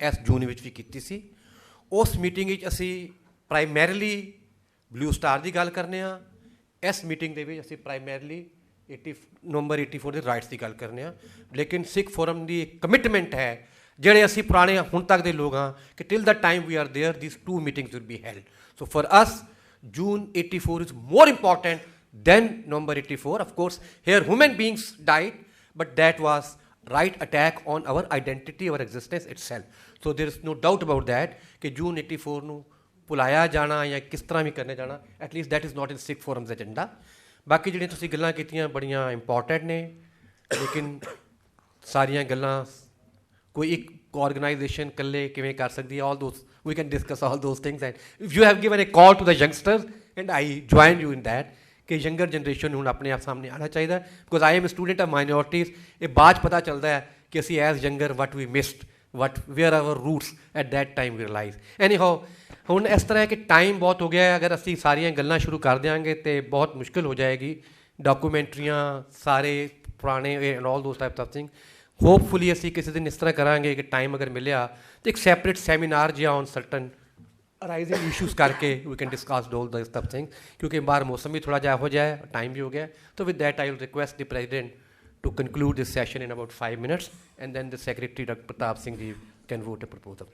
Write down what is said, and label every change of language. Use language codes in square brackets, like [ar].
[pa] ਇਸ ਜੂਨ ਵਿੱਚ ਵੀ ਕੀਤੀ ਸੀ. ਉਸ ਮੀਟਿੰਗ ਵਿੱਚ ਅਸੀਂ ਪ੍ਰਾਈਮਰੀਲੀ ਬਲੂ ਸਟਾਰ ਦੀ ਗੱਲ ਕਰਨੇ ਹਾਂ. ਇਸ ਮੀਟਿੰਗ ਦੇ ਵਿੱਚ ਅਸੀਂ ਪ੍ਰਾਈਮਰੀਲੀ ਨਵੰਬਰ 84 ਦੇ ਰਾਈਟਸ ਦੀ ਗੱਲ ਕਰਨੇ ਹਾਂ. ਲੇਕਿਨ ਸਿੱਖ ਫੋਰਮ ਦੀ ਇੱਕ ਕਮਿਟਮੈਂਟ ਹੈ, ਜਿਹੜੇ ਅਸੀਂ ਪੁਰਾਣੇ ਹੁਣ ਤੱਕ ਦੇ ਲੋਕ ਹਾਂ, ਕਿ [en] Till the time we are there these 2 meetings will be held. So for us, June 84 is more important than November 84. Of course, here human beings died, but that was right attack on our identity, our existence itself. So there is no doubt about that [pa] कि June 84 ਨੂੰ ਭੁਲਾਇਆ ਜਾਣਾ ਜਾਂ ਕਿਸ ਤਰ੍ਹਾਂ ਵੀ ਕਰਨੇ ਜਾਣਾ, [en] at least that is not in Sikh Forum's agenda. [pa] ਬਾਕੀ ਜਿਹੜੀਆਂ ਤੁਸੀਂ ਗੱਲਾਂ ਕੀਤੀਆਂ ਬੜੀਆਂ ਇੰਪੋਰਟੈਂਟ ਨੇ, ਲੇਕਿਨ ਸਾਰੀਆਂ ਗੱਲਾਂ ਕੋਈ ਇੱਕ ਆਰਗੇਨਾਈਜੇਸ਼ਨ ਇਕੱਲੇ ਕਿਵੇਂ ਕਰ ਸਕਦੀ ਹੈ, [en] all those we can discuss all those things. And if you have given a call to the youngsters, and I join you in that, [pa] ਕਿ ਯੰਗਰ ਜਨਰੇਸ਼ਨ ਹੁਣ ਆਪਣੇ ਆਪ ਸਾਹਮਣੇ ਆਉਣਾ ਚਾਹੀਦਾ, [en] Because I am student of minorities. [pa] ਇਹ ਬਾਅਦ ਪਤਾ ਚੱਲਦਾ ਹੈ ਕਿ ਅਸੀਂ [en] As younger what we missed, where our roots at that time we realize. Anyhow, [pa] ਹੁਣ ਇਸ ਤਰ੍ਹਾਂ ਹੈ ਕਿ ਟਾਈਮ ਬਹੁਤ ਹੋ ਗਿਆ ਹੈ, ਅਗਰ ਅਸੀਂ ਸਾਰੀਆਂ ਗੱਲਾਂ ਸ਼ੁਰੂ ਕਰ ਦਿਆਂਗੇ ਤਾਂ ਬਹੁਤ ਮੁਸ਼ਕਿਲ ਹੋ ਜਾਏਗੀ, ਡਾਕੂਮੈਂਟਰੀਆਂ ਸਾਰੇ ਪੁਰਾਣੇ [en] And all those types of thing. [pa] Hopefully ਅਸੀਂ ਕਿਸੇ ਦਿਨ ਇਸ ਤਰ੍ਹਾਂ ਕਰਾਂਗੇ ਕਿ ਟਾਈਮ ਅਗਰ ਮਿਲਿਆ ਤਾਂ ਇੱਕ ਸੈਪਰੇਟ ਸੈਮੀਨਾਰ ਜਿਹਾ [en] on certain arising issues ਕਰਕੇ we can discuss all those type things, [pa] ਕਿਉਂਕਿ ਬਾਹਰ ਮੌਸਮ ਵੀ ਥੋੜ੍ਹਾ ਜਿਹਾ ਇਹੋ ਜਿਹਾ ਹੈ, ਟਾਈਮ ਵੀ ਹੋ ਗਿਆ. [en] So with that, I will request the President to conclude this session in about 5 minutes, and then the Secretary, Dr. Pratap Singh Ji, can vote a proposal.